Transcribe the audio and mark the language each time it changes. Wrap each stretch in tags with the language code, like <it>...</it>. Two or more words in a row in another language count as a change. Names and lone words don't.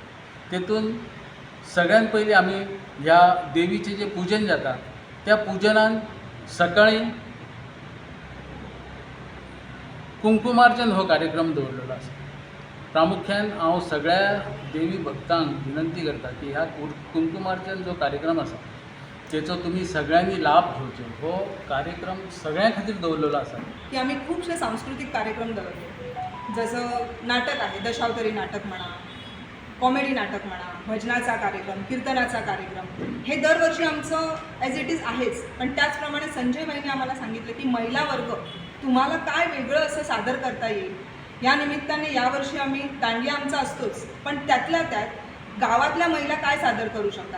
<kok>तेतून सगळ्यात पयलीं आमी ह्या देवीचें जें पुजन जाता त्या पुजनान सकाळीं कुंकुमार्चन हो कार्यक्रम दवरलेलो आसा. प्रामुख्यान हांव सगळ्या देवी भक्तांक विनंती करता की ह्या कुंकुमार्चन जो कार्यक्रम आसा तेचो तुमी सगळ्यांनी लाभ घेवचो. हो कार्यक्रम सगळ्यां खातीर दवरलेलो आसा</kok> <mr>की आम्ही खूपशे सांस्कृतिक कार्यक्रम दवरले. जसं नाटक आहे, दशावतारी नाटक म्हणा, कॉमेडी नाटक म्हणा, भजनाचा कार्यक्रम, कीर्तनाचा कार्यक्रम, हे दरवर्षी आमचं</mr> <en>as it is</en> <mr>आहेच. पण त्याचप्रमाणे संजय भाईंनी आम्हाला सांगितलं की महिला वर्ग तुम्हाला काय वेगळं असं सादर करता येईल. या निमित्ताने यावर्षी आम्ही दांडिया आमचा असतोच, पण त्यातल्या त्यात गावातल्या महिला काय सादर करू शकतात.</mr>